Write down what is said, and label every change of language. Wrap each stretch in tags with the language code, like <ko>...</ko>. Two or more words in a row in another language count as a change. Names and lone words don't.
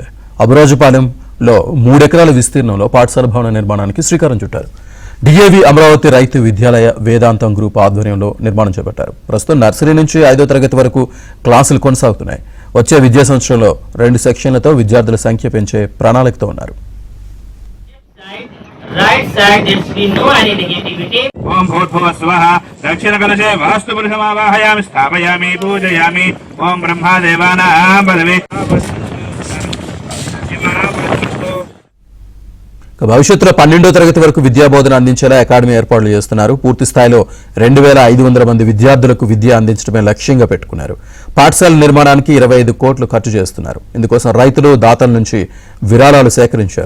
<te>అబురాజుపాలెంలో 3 ఎకరాల విస్తీర్ణంలో పాఠశాల భవన నిర్మాణానికి శ్రీకారం చుట్టారు. డిఏవి అమరావతి రైతు విద్యాలయ వేదాంతం గ్రూప్ ఆధ్వర్యంలో నిర్మాణం చేపట్టారు. ప్రస్తుతం నర్సరీ నుంచి 5వ తరగతి వరకు క్లాసులు కొనసాగుతున్నాయి. వచ్చే విద్యా సంవత్సరంలో 2 సెక్షన్లతో విద్యార్థుల సంఖ్య పెంచే ప్రణాళికతో ఉన్నారు.</te> <en>Right side there should be no any negativity.</en> <sa>ओम भूर्भुवः स्वः दक्षिणकलशे वास्तुपुरुषमावाहयामि स्थापयामि पूजयामि ओम ब्रह्मादेवानां पदवे</sa> <te>భవిష్యత్తులో 12వ తరగతి వరకు విద్యాబోధన అందించేలా అకాడమీ ఏర్పాట్లు చేస్తున్నారు. పూర్తి స్థాయిలో 2500 మంది విద్యార్థులకు విద్య అందించడమే లక్ష్యంగా పెట్టుకున్నారు. పాఠశాల నిర్మాణానికి 25 కోట్లు ఖర్చు చేస్తున్నారు. ఇందుకోసం రైతులు దాతల నుంచి విరాళాలు సేకరించారు.</te>